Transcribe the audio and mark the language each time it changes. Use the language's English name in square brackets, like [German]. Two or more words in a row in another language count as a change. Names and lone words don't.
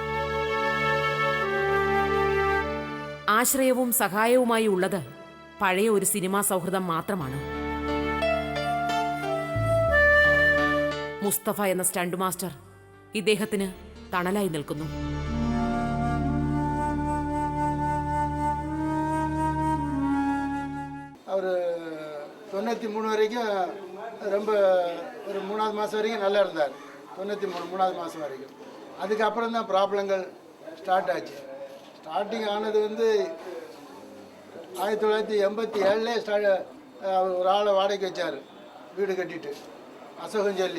[Malayalam] ആശ്രയവും സഹായവുമായി ഉള്ളത് പഴയ ഒരു സിനിമാ സൗഹൃദം മാത്രമാണ്. മുസ്തഫ എന്ന സ്റ്റണ്ട് മാസ്റ്റർ ഇദ്ദേഹത്തിന് തണലായി നിൽക്കുന്നു. [Tamil] அவர் 93 வரைக்கும் ரொம்ப ஒரு 3வது மாதம் வரைக்கும் நல்லா இருந்தார். 93 3வது மாதம் வரைக்கும். அதுக்கப்புறம் தான் [English] problems start [Tamil] ஆச்சு. ஸ்டார்டிங் ஆனது வந்து 1987 ஒரு ஆளை வாடகைக்கு வச்சார், வீடு கட்டிட்டு, அசோகன் சொல்லி.